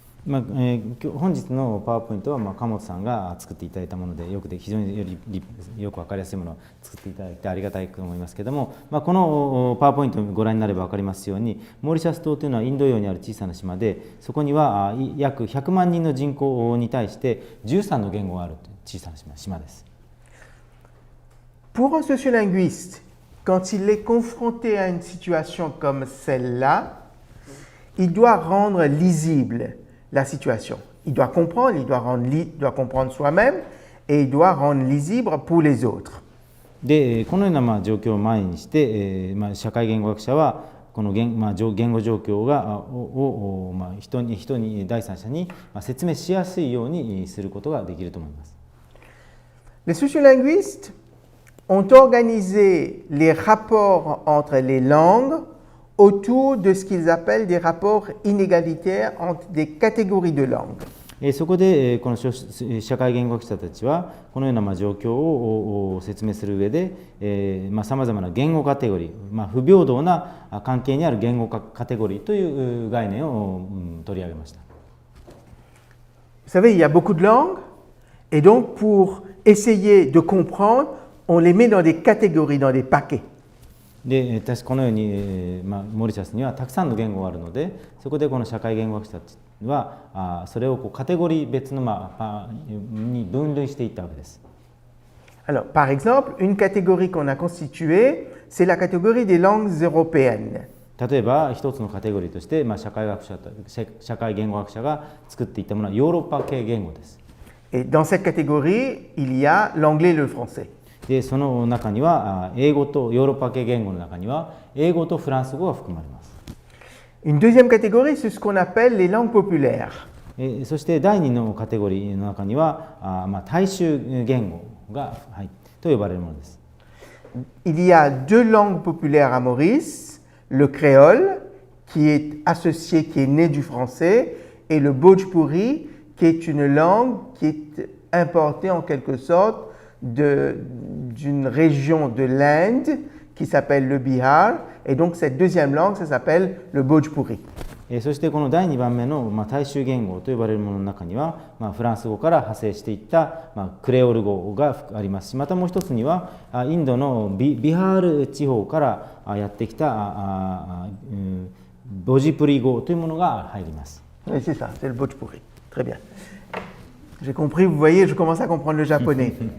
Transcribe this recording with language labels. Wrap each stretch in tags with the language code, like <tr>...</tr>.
<ja>本日のパワーポイントは鎌本さんが作っていただいたもので非常によく分かりやすいものを作っていただいてありがたいと思いますけれども、このパワーポイントをご覧になれば分かりますようにモーリシャス島というのはインド洋にある小さな島でそこには約100万人の人口に対して13の言語があるという小さな島です。</ja> <fr>Pour un sociolinguiste, quand il est confronté à une situation comme celle-là, il doit rendre lisible la situation. Il doit comprendre, il doit comprendre soi-même et il doit rendre lisible pour les autres.</fr> <ja>でこのような状況を前にして、社会言語学者はこの言語状況を人に第三者に説明しやすいようにすることができると思います。</ja> <fr>Les sociolinguistes ont organisé les rapports entre les langues autour de ce qu'ils appellent des rapports inégalitaires entre des catégories de langues.</fr> <ja>そこでこの社会言語学者たちはこのような状況を説明する上でさまざまな言語カテゴリー、不平等な関係にある言語カテゴリーという概念を取り上げました。</ja> <fr>Vous savez, il y a beaucoup de langues et donc pour essayer de comprendre, on les met dans des catégories, dans des paquets.</fr> <ja>でこのように、モリシャスにはたくさんの言語があるのでそこでこの社会言語学者たちはそれをカテゴリー別の、に分類していったわけです。</ja> <fr>Alors, par exemple, une catégorie qu'on a constituée, c'est la catégorie des langues européennes.</fr> <ja>例えば一つのカテゴリーとして、社会言語学者が作っていったものはヨーロッパ系言語です。</ja> <fr>Et dans cette catégorie, il y a l'anglais et le français.</fr> <ja>でその中には英語とヨーロッパ系言語の中には英語とフランス語が含まれます。</ja> <fr>Une deuxième catégorie, c'est ce qu'on appelle les langues populaires.</fr> <ja>そして第2のカテゴリーの中には大衆言語がと呼ばれるものです。</ja> <fr>Il y a deux langues populaires à Maurice, le créole, qui est associé, qui est né du français, et le bhojpuri, qui est une langue qui est importée en quelque sorte d'une région de l'Inde qui s'appelle le Bihar, et donc cette deuxième langue, ça s'appelle le Bhojpuri.</fr> <ja>そしてこの第2番目の大衆言語と呼ばれるものの中にはフランス語から派生していったクレオル語がありますし、またもう一つにはインドのビハール地方からやってきたボジプリ語というものが入ります。</ja> <fr>Oui, c'est ça, c'est le Bhojpuri. Très bien. J'ai compris, vous voyez, je commence à comprendre le japonais.</fr>